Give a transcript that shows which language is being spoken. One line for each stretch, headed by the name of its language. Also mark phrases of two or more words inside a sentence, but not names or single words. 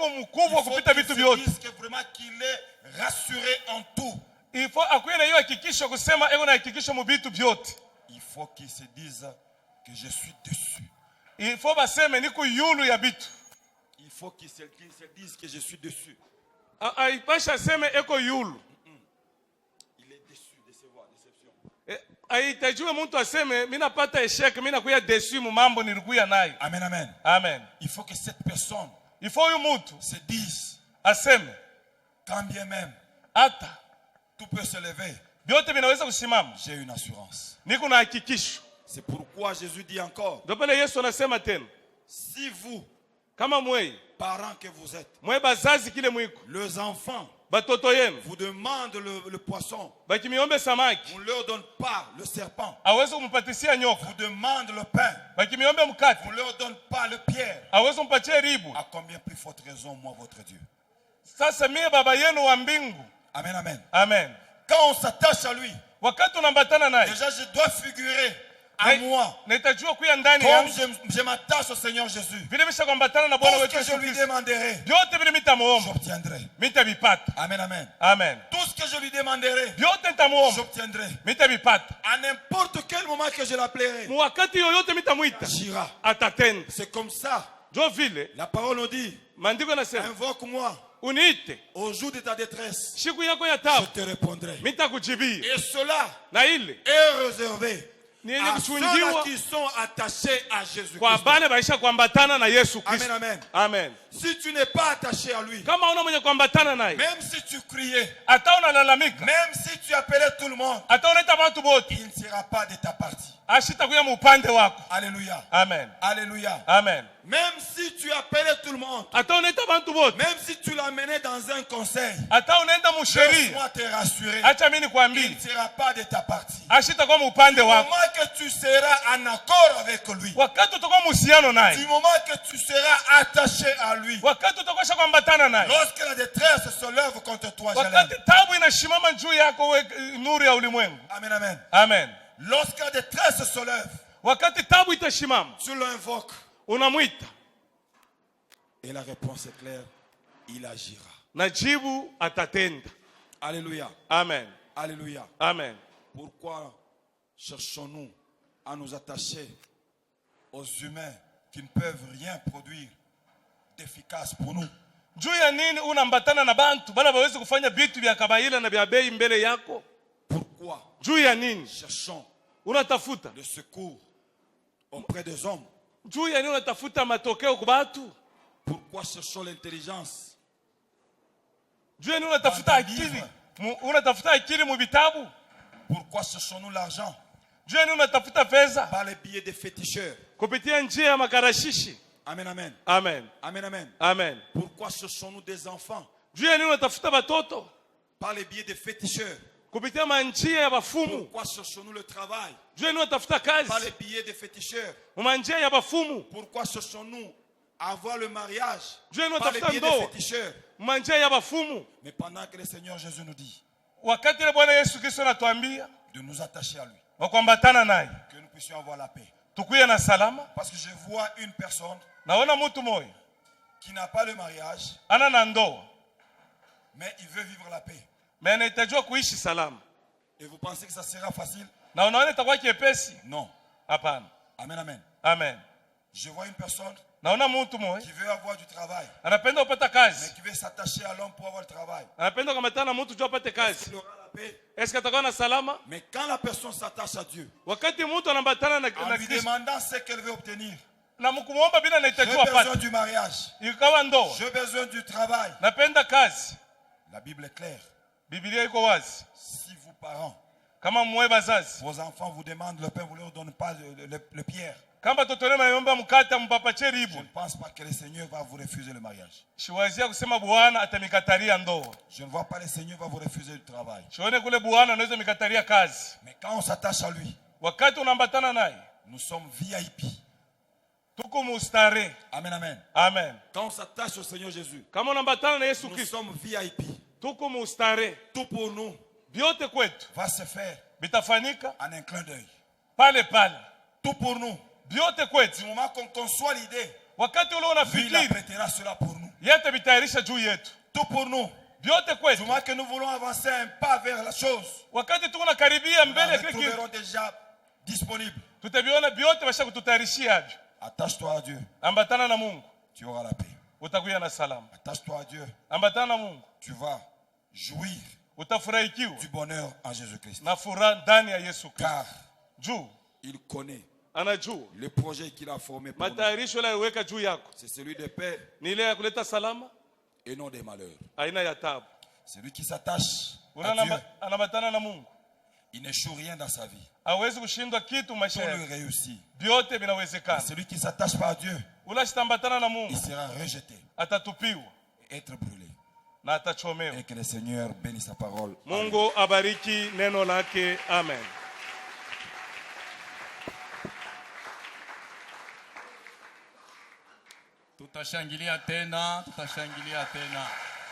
French: Il
Swahili: mkubwa
French: faut
Swahili: kupita
French: qu'il
Swahili: vitu
French: se
Swahili: vyote,
French: dise que vraiment qu'il est rassuré en tout.
Swahili: ifo akuye na hiyo hakikisho kusema eko na hakikisho mu vitu vyote,
French: Il faut qu'il se dise que je suis dessus.
Swahili: ifo baseme niko yulu ya vitu.
French: Il faut qu'il se dise que je suis dessus.
Swahili: Aipasha aseme eko yulu.
French: Il est déçu, déception.
Swahili: Haitajiwe mtu aseme mimi napata esheke, mimi nakuya desu mu mambo nilikuya nayo. Amen, amen. Amen.
French: Il faut que cette personne
Swahili: Ifo huyu mtu
French: se dise,
Swahili: aseme
French: quand bien même
Swahili: hata
French: tout peut se lever,
Swahili: vyote vinaweza kusimama,
French: j'ai une assurance.
Swahili: niko na hakikisho.
French: C'est pourquoi Jésus dit encore,
Swahili: Ndio pale Yesu anasema tena,
French: si vous,
Swahili: kama mwei
French: parents que vous êtes,
Swahili: mwe bazazi kile mwiko
French: les enfants
Swahili: batoto yenu
French: vous demandent le poisson,
Swahili: bakimiombe samaki
French: vous ne leur donnez pas le serpent,
Swahili: aweze kumpatisia nyoka,
French: vous demandent le pain,
Swahili: bakimiombe mkate
French: vous ne leur donnez pas le pierre,
Swahili: aweze kumpatia ribu.
French: à combien plus forte raison, moi, votre Dieu?
Swahili: Sasa mie baba yenu wa mbingu Amen, amen. Amen.
French: Quand on s'attache à lui,
Swahili: Wakati unaambatana naye,
French: déjà je dois figurer à moi.
Swahili: na itajua kuya ndani
French: Comme
Swahili: yangu
French: je m'attache au Seigneur Jésus.
Swahili: vile misha kuambatana na
French: Tout
Swahili: Bwana
French: ce
Swahili: wetu
French: que
Swahili: Yesu
French: je lui
Swahili: Kristo,
French: demanderai,
Swahili: vyote vile mitamuomba
French: j'obtiendrai.
Swahili: mitavipata. Amen, amen. Amen.
French: Tout ce que je lui demanderai,
Swahili: Vyote nitamuomba
French: j'obtiendrai.
Swahili: mitavipata.
French: À n'importe quel moment que je l'appellerai,
Swahili: Wakati yoyote mitamwita
French: j'irai.
Swahili: atatenda.
French: C'est comme ça.
Swahili: Jo vile
French: La parole nous dit,
Swahili: maandiko yanasema
French: invoque-moi
Swahili: uniite
French: au jour de ta détresse.
Swahili: siku yako ya
French: Je
Swahili: taabu,
French: te répondrai.
Swahili: mitakujibia.
French: Et cela
Swahili: Na ile
French: est réservé
Swahili: ni yenye
French: à ceux-là
Swahili: kuchungiwa
French: qui sont attachés à Jésus-Christ.
Swahili: kwa bale baisha kuambatana na Yesu Amen, Kristo. amen. Amen.
French: Si tu n'es pas attaché à lui,
Swahili: Kama una mwenye kuambatana naye,
French: même si tu criais,
Swahili: hata unalalamika,
French: même si tu appelais tout le monde,
Swahili: hata unaita watu wote,
French: il ne sera pas de ta partie.
Swahili: ashitakuya mu upande wako. Alléluia. Amen. Alléluia. Amen.
French: Même si tu appelais tout le monde,
Swahili: Hata unaita watu wote,
French: même si tu l'amenais dans un conseil,
Swahili: hata unaenda musheria,
French: laisse-moi te rassurer,
Swahili: acha mimi
French: il
Swahili: nikwambie,
French: ne sera pas de ta partie.
Swahili: ashitakuwa mu upande
French: Du
Swahili: wako.
French: moment que tu seras en accord avec lui,
Swahili: Wakati utakuwa muhusiano
French: du
Swahili: naye,
French: moment que tu seras attaché à lui,
Swahili: wakati utakuwa kuambatana naye,
French: lorsque la détresse se lève contre toi,
Swahili: wakati Jalem. tabu inashimama juu yako, we nuru ya ulimwengu. Amen, amen. Amen.
French: Lorsque la détresse se lève,
Swahili: Wakati tabu itashimama,
French: tu l'invoques.
Swahili: unamwita
French: Et la réponse est claire, il agira.
Swahili: na jibu atatenda. Alléluia. Amen. Alléluia. Amen.
French: Pourquoi cherchons-nous à nous attacher aux humains qui ne peuvent rien produire d'efficace pour nous?
Swahili: Juu ya nini unaambatana na bantu bala bawezi kufanya vitu vya kabaila na vya bei mbele yako?
French: Pourquoi
Swahili: Juu ya nini
French: cherchons
Swahili: unatafuta?
French: le secours auprès des hommes?
Swahili: Juu ya nini unatafuta matokeo kwa batu?
French: Pourquoi cherchons l'intelligence?
Swahili: Juu ya nini unatafuta akili? Unatafuta akili mu vitabu?
French: Pourquoi cherchons-nous l'argent?
Swahili: Juu ya nini unatafuta pesa?
French: Par les billets des féticheurs.
Swahili: Kupitia njia ya makarashishi. Amen, amen. Amen. Amen, amen. Amen.
French: Pourquoi cherchons-nous des enfants?
Swahili: Juu ya nini unatafuta batoto?
French: Par les billets des féticheurs.
Swahili: Kupitia manjia ya bafumu.
French: Pourquoi cherchons-nous le travail?
Swahili: Juu ya nini unatafuta
French: Par
Swahili: kazi?
French: les billets des féticheurs.
Swahili: Manjia ya bafumu.
French: Pourquoi cherchons-nous avoir le mariage?
Swahili: Juu ya nini
French: Par les
Swahili: unatafuta
French: billets des
Swahili: ndoa?
French: féticheurs.
Swahili: Manjia ya bafumu.
French: Mais pendant que le Seigneur Jésus nous dit
Swahili: Wakati ile Bwana Yesu Kristo anatuambia
French: de nous attacher à lui,
Swahili: wakuambatana naye,
French: que nous puissions avoir la paix.
Swahili: tukuye na salama.
French: Parce que je vois une personne
Swahili: Naona mtu moyo
French: qui n'a pas le mariage,
Swahili: ana na ndoa,
French: mais il veut vivre la paix.
Swahili: na anahitajiwa kuishi salama,
French: Et vous pensez que ça sera facile?
Swahili: na unaona itakuwa kiepesi?
French: Non.
Swahili: Hapana. Amen, amen. Amen.
French: Je vois une personne
Swahili: Naona mtu moyo
French: qui veut avoir du travail,
Swahili: anapenda kupata
French: mais
Swahili: kazi,
French: qui veut s'attacher à l'homme pour avoir le travail.
Swahili: anapenda kuambatana na mtu juu apate kazi.
French: Il aura la paix. Est-ce que
Swahili: atakuwa na salama?
French: Mais quand la personne s'attache à Dieu,
Swahili: Wakati mtu anaambatana na
French: en lui
Swahili: Kristo
French: demandant ce qu'elle veut obtenir,
Swahili: na mkumuomba bila
French: j'ai
Swahili: anahitajiwa
French: besoin
Swahili: apate,
French: du mariage,
Swahili: ikawa ndoa,
French: j'ai besoin du travail.
Swahili: napenda kazi.
French: La Bible est claire.
Swahili: Biblia iko wazi.
French: Si vos parents,
Swahili: Kama mwe bazazi,
French: vos enfants vous demandent le pain, vous ne leur donnez pas le pierre,
Swahili: kama toto lema yomba mkate mpapache
French: je
Swahili: ribu,
French: ne pense pas que le Seigneur va vous refuser le mariage.
Swahili: shiwazia kusema Bwana atamikataria ndoa.
French: Je ne vois pas le Seigneur va vous refuser du travail.
Swahili: Shione kule Bwana anaweza mikataria kazi.
French: Mais quand on s'attache à lui,
Swahili: Wakati unaambatana naye,
French: nous sommes VIP.
Swahili: tuko mustare. Amen, amen. Amen.
French: Quand on s'attache au Seigneur Jésus,
Swahili: Kama unaambatana na Yesu
French: nous
Swahili: Kristo,
French: sommes VIP.
Swahili: tuko mustare.
French: Tout pour nous
Swahili: Vyote kwetu
French: va se faire
Swahili: bitafanyika
French: en un clin d'œil.
Swahili: pale pale.
French: Tout pour nous.
Swahili: Vyote
French: Du
Swahili: kwetu.
French: moment qu'on conçoit l'idée,
Swahili: Wakati ule
French: lui il
Swahili: unafikiri,
French: apprêtera cela pour nous.
Swahili: yeye bitayarisha juu yetu.
French: Tout pour nous.
Swahili: Vyote
French: Du
Swahili: kwetu.
French: moment que nous voulons avancer un pas vers la chose,
Swahili: Wakati tuko nakaribia
French: nous
Swahili: mbele ya
French: les
Swahili: kile kitu,
French: trouverons déjà disponibles.
Swahili: tutaviona vyote basha kututayarishia hivyo.
French: Attache-toi à Dieu,
Swahili: Ambatana na Mungu,
French: tu auras la paix.
Swahili: utakuwa na salama.
French: Attache-toi à Dieu,
Swahili: Ambatana na Mungu,
French: tu vas jouir
Swahili: utafurahikiwa
French: du bonheur en Jésus-Christ.
Swahili: na furaha ndani ya Yesu Kristo.
French: Car
Swahili: Juu
French: il connaît
Swahili: anajua
French: le projet qu'il a formé pour nous.
Swahili: matayarisho yaliyoweka juu yako
French: C'est celui de paix
Swahili: ni ile ya kuleta salama,
French: et non des malheurs.
Swahili: aina ya tabu.
French: Celui qui s'attache à
Swahili: Ule
French: Dieu,
Swahili: anaambatana na Mungu
French: il n'échoue rien dans sa vie.
Swahili: hawezi kushindwa kitu
French: Tout
Swahili: maisha
French: lui
Swahili: yake,
French: réussit.
Swahili: vyote
French: Et
Swahili: vinawezekana.
French: celui qui s'attache pas à Dieu,
Swahili: Ule asitambatana na
French: il
Swahili: Mungu
French: sera rejeté
Swahili: atatupiwa
French: et être brûlé.
Swahili: na atachomewa.
French: Et que le Seigneur bénisse sa parole.
Swahili: Amen. Mungu abariki neno lake. Amen. Tutashangilia tena, tutashangilia tena.